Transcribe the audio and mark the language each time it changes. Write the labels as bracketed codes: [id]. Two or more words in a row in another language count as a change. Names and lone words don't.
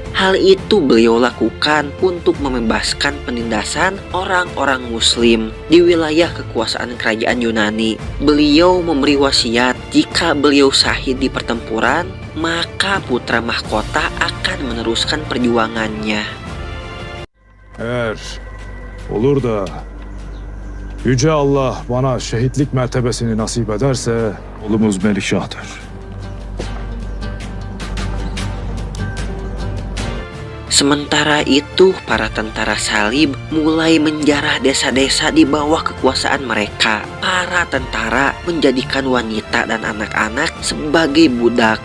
[id] Hal itu beliau lakukan untuk membebaskan penindasan orang-orang Muslim di wilayah kekuasaan kerajaan Yunani. Beliau memberi wasiat jika beliau syahid di pertempuran, maka putra mahkota akan meneruskan perjuangannya. [tr] Eğer olur da Yüce Allah bana şehitlik mertebesini nasip ederse oğlumuz Melikşah'tır. [id] Sementara itu, para tentara salib mulai menjarah desa-desa di bawah kekuasaan mereka. Para tentara menjadikan wanita dan anak-anak sebagai budak.